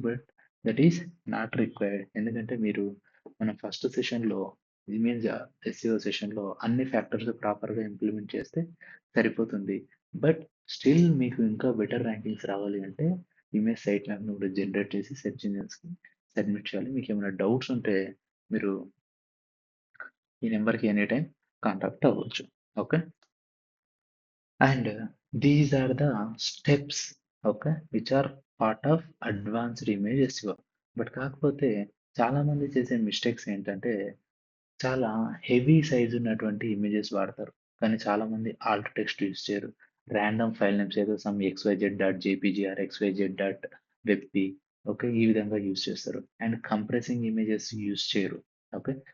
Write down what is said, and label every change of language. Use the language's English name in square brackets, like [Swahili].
[English] But that is not required. [Telugu] ఎందుకంటే మీరు మన ఫస్ట్ సెషన్‌లో ఇమేజ్ ఎస్‌సిఓ సెషన్‌లో అన్ని ఫ్యాక్టర్స్ ప్రాపర్‌గా ఇంప్లిమెంట్ చేస్తే సరిపోతుంది. బట్ స్టిల్ మీకు ఇంకా బెటర్ ర్యాంకింగ్స్ రావాలి అంటే ఇమేజ్ సైట్ మ్యాప్‌ని కూడా జనరేట్ చేసి సెర్చ్ ఇంజిన్స్‌కి సబ్మిట్ చేయాలి. మీకేమైనా డౌట్స్ ఉంటే మీరు ఈ నంబర్‌కి ఎనీ టైమ్ కాంటాక్ట్ అవ్వచ్చు. Okay. [English] And these are the steps, okay, which are part of advanced image SEO. [Telugu] But కాకపోతే చాలా మంది చేసే మిస్టేక్స్ ఏంటంటే చాలా హెవీ సైజ్ ఉన్నటువంటి ఇమేజెస్ వాడతారు. కానీ చాలా మంది ఆల్ట్ టెక్స్ట్ యూజ్ చేయరు. రాండమ్ ఫైల్ నేమ్స్ ఏదో some XYZ dot JPG are XYZ dot వెబ్‌పీ okay. ఈ విధంగా యూజ్ చేస్తారు. అండ్ కంప్రెసింగ్ ఇమేజెస్ యూజ్ చేయరు. ఓకే.